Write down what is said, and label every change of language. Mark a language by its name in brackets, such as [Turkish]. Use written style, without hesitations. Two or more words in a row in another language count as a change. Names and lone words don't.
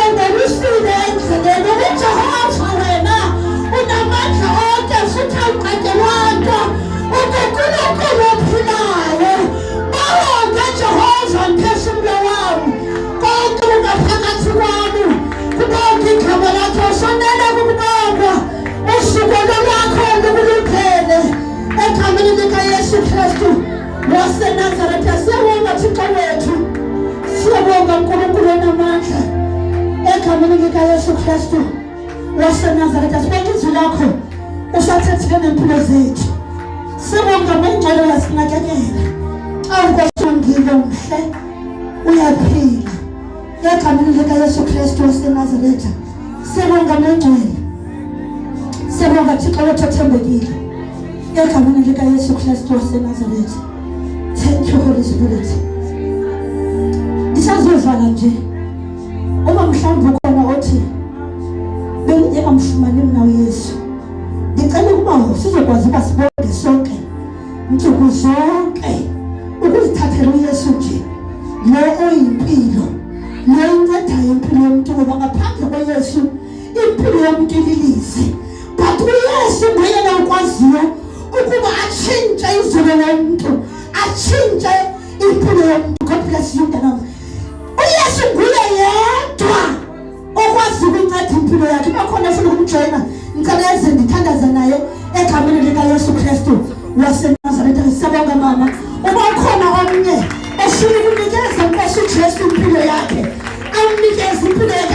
[Zulu] ungelusile endleleni uJehova wena unamandla onke futhi awuqedelwanga uNkulunkulu ophilayo bonke Jehova mphefumulo wami konke kungaphakathi kwami kubonke igama lakho ufanele ukubonga usuku lwakho lubuluphele ekhambeni likaYesu Kristu waseNazaretha siyabonga [Xhosa] Thixo wethu [Zulu] siyabonga uNkulunkulu onamandla ekhambeni likaYesu Kristu waseNazaretha sibonga izwi lakho usathethile nempilo zethu Sibonga ngengcwele yasinakekela. Awukwashangile mhle. Uyaphila. Egameni likaYesu Kristu waseNazaretha. Sibonga ngengcwele. [Xhosa] Sibonga Thixo wethu othembekile. [Zulu] Egameni likaYesu Kristu waseNazaretha. [English] Thank you Holy Spirit. [Xhosa] Ndisazovala nje. [Zulu] Uma mhlawumbe khona othi bengingamfumani mina uYesu. Ngicela ukuba sizokwazi ukuba sibonke sonke nsuku zonke ukuzithathela uYesu nje. Lo oyimpilo. [Xhosa] Lo uncedayo impilo yomuntu ngoba ngaphandle koYesu impilo yomuntu ililize. But uYesu nguyena okwaziyo ukuba atshintshe izolo lomuntu, atshintshe impilo yomuntu. [English] God bless you mntanami. [Xhosa] uYesu nguye yedwa okwazi ukunceda impilo yakhe. [Zulu] Bakhona ufuna ukumjoyina, ngicela eze ndithandaze naye egameni likaYesu Kristu waseNazaretha. Siyabonga mama. Uma ukhona omnye ofuna ukunikeza uNkosi uJesu impilo yakhe, awunikeze impilo yakhe.